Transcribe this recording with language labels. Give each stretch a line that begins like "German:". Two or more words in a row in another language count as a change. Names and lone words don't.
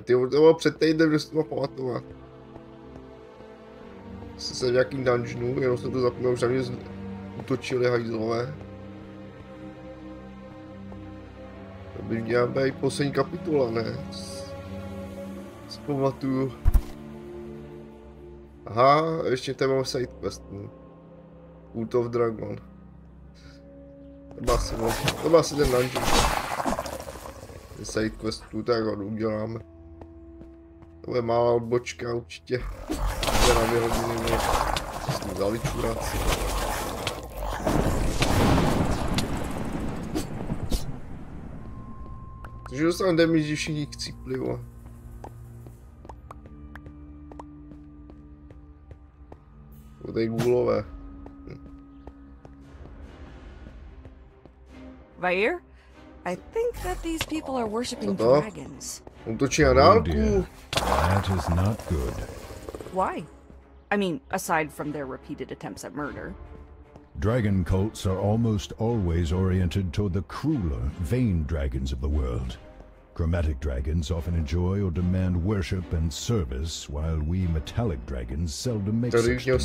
Czech: Ty, to bylo před týdnem, že si to mohl pamatovat. Jsem v nějakým dungeonu, jenom jsem to zapomněl, už na mě utočili hajzlové. To by měla být poslední kapitola, ne? Si pamatuju. Aha, ještě tady mám
English: side quest.
Czech: Cult of Dragon. To byl asi ten dungeon.
English: Side questu,
Czech: tak ho uděláme. To je malá odbočka určitě. Jde na 2 hodiny, s tím vzali čuráci. Takže dostanu damage, že všichni chcípli, vole. To tady gůlové. Vair?
English: I think that these people are worshipping dragons.
Czech: Útočí na dálku.
English: That is not good. Why? I mean, aside from their repeated attempts at murder. Dragon cults are almost always oriented toward the crueler, vain dragons of the world. Chromatic dragons often enjoy or demand worship and service, while we metallic dragons seldom make such demands.